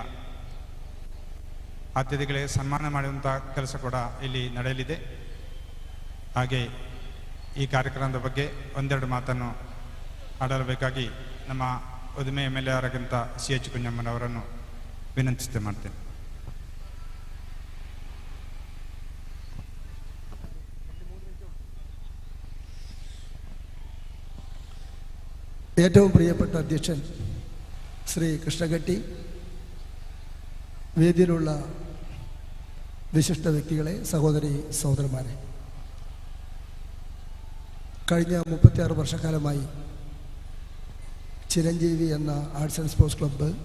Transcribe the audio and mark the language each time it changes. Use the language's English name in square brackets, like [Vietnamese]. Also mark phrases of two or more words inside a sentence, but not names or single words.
[Kannada] ಅತಿಥಿಗಳಿಗೆ ಸನ್ಮಾನ ಮಾಡುವಂಥ ಕೆಲಸ ಕೂಡ ಇಲ್ಲಿ ನಡೆಯಲಿದೆ. ಹಾಗೆ ಈ ಕಾರ್ಯಕ್ರಮದ ಬಗ್ಗೆ 1-2 ಮಾತನ್ನು ಆಡಬೇಕಾಗಿ ನಮ್ಮ ಉದ್ಮೆ MLA ಅವರಾಗಿಂತ CH ಕುಂಜಮ್ಮನವರನ್ನು ವಿನಂತಿಸ್ತೆ ಮಾಡ್ತೇನೆ. [Malayalam] ഏറ്റവും പ്രിയപ്പെട്ട അധ്യക്ഷൻ ശ്രീ കൃഷ്ണകെട്ടി, വേദിയിലുള്ള വിശിഷ്ട വ്യക്തികളെ, സഹോദരി സഹോദരന്മാരെ, കഴിഞ്ഞ 36 വർഷക്കാലമായി ചിരഞ്ജീവി എന്ന ആർട്സ് ആൻഡ് സ്പോർട്സ് ക്ലബ്ബ്